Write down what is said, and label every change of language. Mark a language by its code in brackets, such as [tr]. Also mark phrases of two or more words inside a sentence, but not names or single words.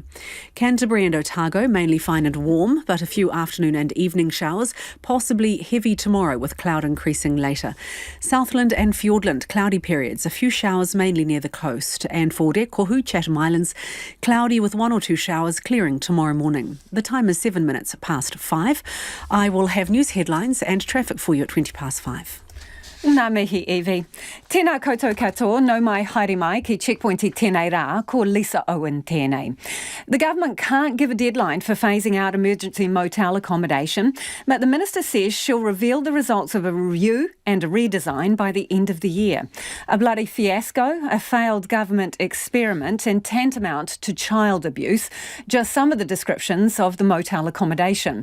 [en] Canterbury and Otago, mainly fine and warm, but a few afternoon and evening showers, possibly heavy tomorrow with cloud increasing later. Southland and Fiordland, cloudy periods, a few showers mainly near the coast. And for Kohu, Chatham Islands, cloudy with 1 or 2 showers, clearing tomorrow morning. The time is 7 minutes past 5. I will have news headlines and traffic for you at 20 past 5. [mi] Nā mihi, Evie. Tēnā koutou katoa, no mai haere mai ki Checkpoint I tēnei rā, ko Lisa Owen tēnei. [en] The government can't give a deadline for phasing out emergency motel accommodation, but the Minister says she'll reveal the results of a review and a redesign by the end of the year. A bloody fiasco, a failed government experiment and tantamount to child abuse, just some of the descriptions of the motel accommodation.